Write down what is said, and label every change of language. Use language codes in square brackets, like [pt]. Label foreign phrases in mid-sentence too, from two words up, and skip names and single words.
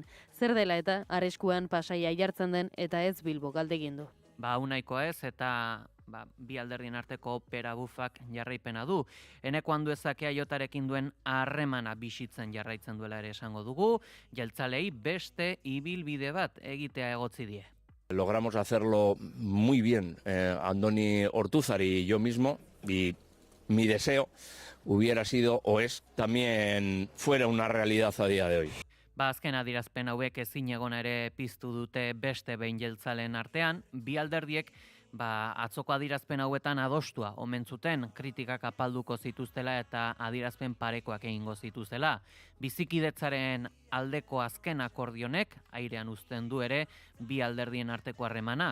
[eu] Zer dela eta arriskuan Pasaia jartzen den eta ez Bilbo galdegin du. Hau nahikoa ez eta bi alderdien arteko opera bufak jarraipena du. Eneko Anduezak EAJarekin duen harremana bisitzen jarraitzen duela ere esango dugu, jeltzalei beste ibilbide bat egitea egotzi die. [es] Logramos hacerlo muy bien, Andoni Ortúzar y yo mismo, y mi deseo hubiera sido o es también fuera una realidad a día de hoy. [eu] Azken adierazpen hauek ezin egona ere piztu dute beste behin jeltzaleen artean, bi alderdiek atzoko adierazpen hauetan adostua omen zuten kritikak apalduko zituztela eta adierazpen parekoak egingo zituztela. Bizikidetzaren aldeko azken akordionek airean uzten du ere bi alderdien arteko harremana.